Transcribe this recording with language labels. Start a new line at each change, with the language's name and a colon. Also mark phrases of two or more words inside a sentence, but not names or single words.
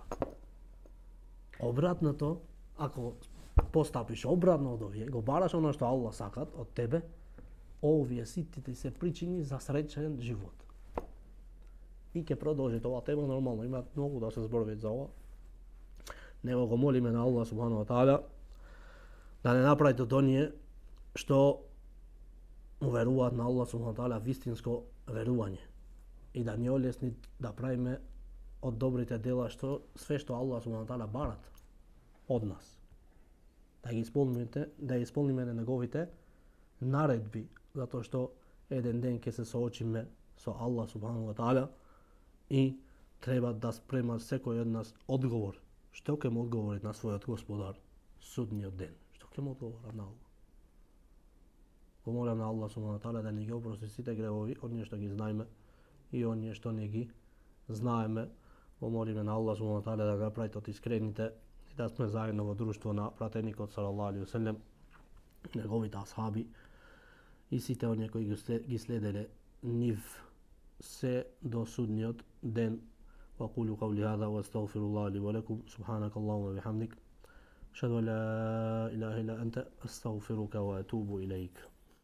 Macedonian: Обратното, ако постапиш обратно од овие, го бараш оно што Аллах сакат од тебе, овие сите се причини за среќен живот. И ќе продолжи ова тема, нормално, има многу да се зборови за ова. Него го молиме на Аллах
Arabic: سبحانه وتعالى
Macedonian: да не направи од оние што уверуваат на Аллах
Arabic: سبحانه وتعالى
Macedonian: вистинско верување и да ни олесни да правиме од добрите дела што све што Аллах
Arabic: سبحانه وتعالى
Macedonian: барат од нас. Да ги исполниме на неговите наредби, затоа што еден ден ќе се соочиме со Аллах
Arabic: سبحانه وتعالى
Macedonian: и треба да спрема секој од нас одговор. Што ќе му одговори на својот Господар судниот ден? Што ќе му одговора на Аллах? Го молам на Аллах
Arabic: سبحانه وتعالى
Macedonian: да ни ги опрости сите гревови, оние што ги знаеме и оние што не ги знаеме. Го молиме на Аллах
Arabic: سبحانه وتعالى
Macedonian: да го прави од искрените и да сме заедно во друштво на пратеникот
Arabic: صلى الله عليه وسلم,
Macedonian: неговите асхаби и сите оние кои ги следеле нив се до судниот ден.
Arabic: وأقول قولي هذا وأستغفر الله لي ولكم سبحانك اللهم وبحمدك أشهد أن لا إله إلا أنت أستغفرك وأتوب إليك.